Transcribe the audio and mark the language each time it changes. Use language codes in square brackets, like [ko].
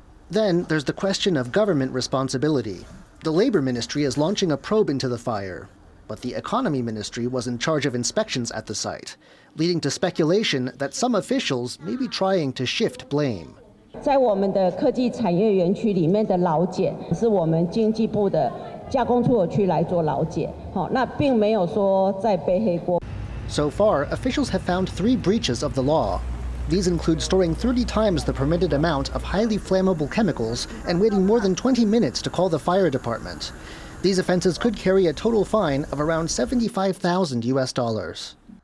[en] Then there's the question of government responsibility. The Labor Ministry is launching a probe into the fire, but the Economy Ministry was in charge of inspections at the site, leading to speculation that some officials may be trying to shift blame. [zh] 在我们的科技产业园区里面的劳检是我们经济部的加工出口区来做劳检，那并没有说在背黑锅。 [en] So far, officials have found 3 breaches of the law. These include storing 30 times the permitted amount of highly flammable chemicals and waiting more than 20 minutes to call the fire department. These offenses could carry a total fine of around $75,000.